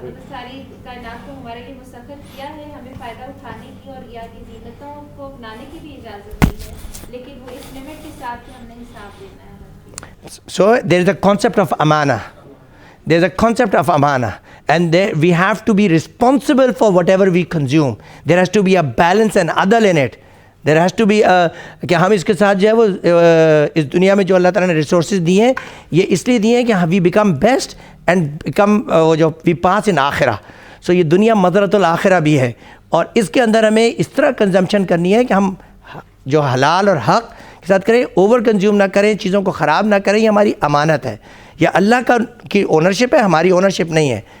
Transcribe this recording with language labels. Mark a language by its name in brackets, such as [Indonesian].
[Urdu] ساری کائنات کو ہمارے لیے مسخر کیا ہے, ہمیں فائدہ اٹھانے کی اور یا کی زینتوں کو اپنانے کی بھی اجازت دی ہے, لیکن وہ اس لمٹ کے ساتھ ہم نے حساب دینا ہے. [English] So there is a concept of amana. There is a concept of amana, and we have to be responsible for whatever we consume. There has to be a balance and adl in it. There has to be [Urdu] کہ ہم اس کے ساتھ جو ہے وہ اس دنیا میں جو اللہ تعالیٰ نے ریسورسز دیے ہیں یہ اس لیے دیے ہیں کہ [English] we become best and become [Urdu] جو [English] we pass in [Urdu] آخرہ. سو یہ دنیا مزرعۃ الآخرہ بھی ہے, اور اس کے اندر ہمیں اس طرح کنزمپشن کرنی ہے کہ ہم جو حلال اور حق کے ساتھ کریں, اوور کنزیوم نہ کریں, چیزوں کو خراب نہ کریں. یہ ہماری امانت ہے, یہ اللہ کی اونرشپ ہے, ہماری اونرشپ نہیں ہے.